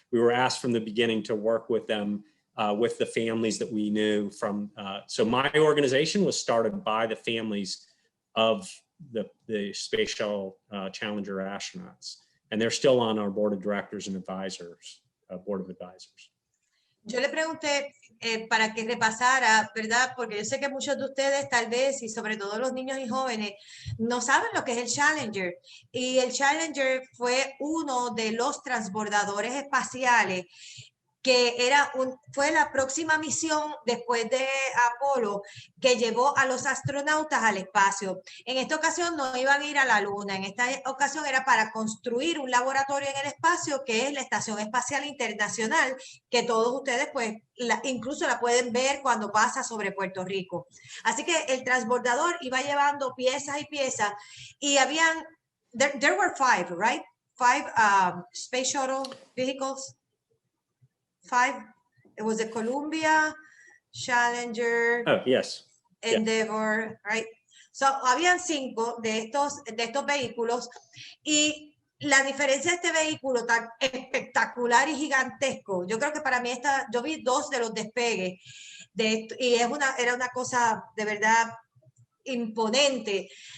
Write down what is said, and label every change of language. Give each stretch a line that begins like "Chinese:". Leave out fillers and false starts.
English: We were asked from the beginning to work with them, with the families that we knew from. So my organization was started by the families of the Space Shuttle Challenger astronauts, and they're still on our board of directors and advisors, board of advisors.
Spanish: Yo le pregunté para que repasara, ¿verdad? Porque yo sé que muchos de ustedes tal vez, y sobre todo los niños y jóvenes, no saben lo que es el Challenger. Y el Challenger fue uno de los transbordadores espaciales que fue la próxima misión después de Apolo que llevó a los astronautas al espacio. En esta ocasión no iban a ir a la Luna, en esta ocasión era para construir un laboratorio en el espacio que es la Estación Espacial Internacional, que todos ustedes pues incluso la pueden ver cuando pasa sobre Puerto Rico. Así que el transbordador iba llevando piezas y piezas y habían,
English: there were 5, right? 5 space shuttle vehicles. 5. It was the Columbia, Challenger, Oh, yes. Endeavour, right?
Spanish: So, habían 5 de estos vehículos y la diferencia de este vehículo tan espectacular y gigantesco, yo creo que para mí yo vi 2 de los despegues de esto, y era una cosa de verdad imponente.